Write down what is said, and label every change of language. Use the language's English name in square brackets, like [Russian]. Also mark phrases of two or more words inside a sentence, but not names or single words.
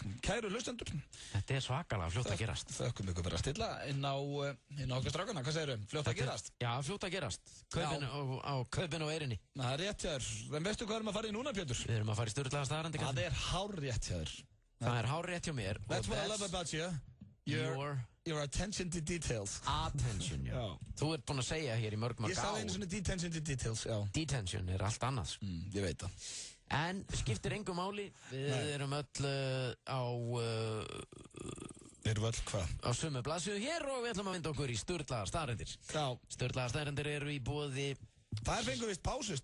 [Icelandic] Kæru hlustendur. Þetta er svakalega fljótt að gerast. Þökkum ykkur fyrir að stilla inn á okkur strákana. Hvað segirðu? Fljótt að gerast? Já, fljótt að gerast. Kaupin og Eyrinni. Það er rétt hjá þér. En veistu hvað erum að fara í núna, Pétur? Við erum að fara í sturlaða staðrendi. Það er hárrétt hjá þér. Það er hárrétt hjá mér. [English] That's what I love about you. Your attention to details. [Icelandic] Attention, já. Þú ert búinn að segja hér í mörgum að Ég sagði einu svona [English] detention to details, [Icelandic] já. Detention er allt annað. Ég veit það. En skiptir engu máli. Við erum öll á... Erum öll hvað? Á sömu blaðsíðu hér og við ætlum að vinda okkur í sturlaðar staðrendir. Já. Sturlaðar staðrendir eru í boði... Það fengur vist pásu.